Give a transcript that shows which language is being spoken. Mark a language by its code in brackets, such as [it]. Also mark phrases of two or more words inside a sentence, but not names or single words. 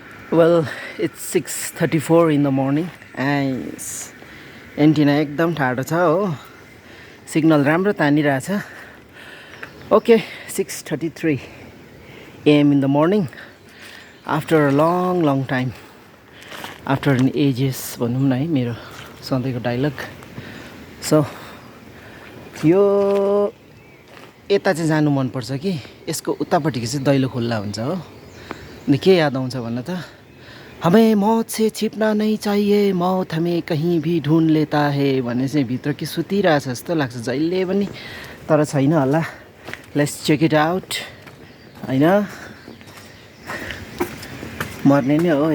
[en] Well, it's 6:34 in the morning and [ne] एन्टिना एकदम ठाडो छ हो सिग्नल राम्रो तानिरहेछ ओके [en] 6:33 AM in the morning after a long time after an ages [ne] भनौँ न है मेरो सधैँको डायलग सो यो यता चाहिँ जानु मनपर्छ कि यसको उतापट्टिको चाहिँ दैलो खुल्ला हुन्छ हो अनि के याद आउँछ भन्न त [hi] हमें मौत से छिप्ना नहीं चाहिए मौत हमें कहीं भी ढूंढ लेता है [ne] भन्ने चाहिँ भित्र कि सुतिरहेछ जस्तो लाग्छ जहिले पनि तर छैन होला [en] let's check it out [ne] हैन मर्ने नै हो